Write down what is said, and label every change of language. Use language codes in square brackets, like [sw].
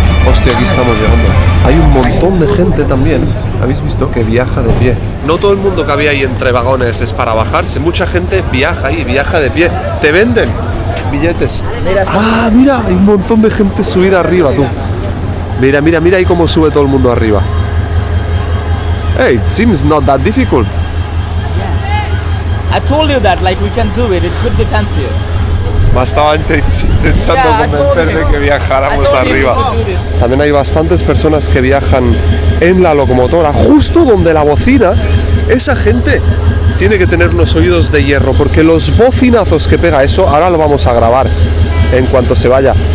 [es] Hostia, aquí estamos llegando. Hay un montón de gente también, habéis visto, que viaja de pie. No todo el mundo que había ahí entre vagones es para bajarse. Mucha gente viaja ahí, viaja de pie. Te venden billetes. Ah, mira, hay un montón de gente subida arriba, tú. Mira ahí cómo sube todo el mundo arriba. [en] Hey, it seems not that difficult. I told you that, like, we can do it. It could be fancier. [es] Bastaba intentando convencer de que viajáramos arriba. También hay bastantes personas que viajan en la locomotora, justo donde la bocina. Esa gente tiene que tener unos oídos de hierro, porque los bocinazos que pega eso, ahora lo vamos a grabar en cuanto se vaya.